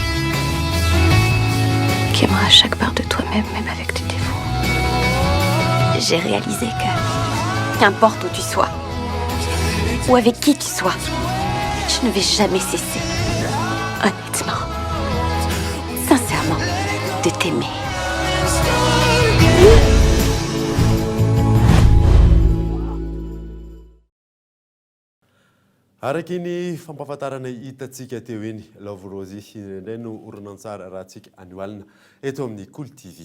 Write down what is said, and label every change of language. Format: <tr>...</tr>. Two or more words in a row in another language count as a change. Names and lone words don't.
<fr>Qui aimera chaque part de toi-même, même avec tes défauts. J'ai réalisé que, qu'importe où tu sois, ou avec qui tu sois, je ne vais jamais cesser, honnêtement, sincèrement, de t'aimer.</fr> <mg>Araky ny fampahafantarana hitatsika teo eny Love Rose indray no oronan-tsara raha tsika anioalina eto amin'ny Cool TV.</mg>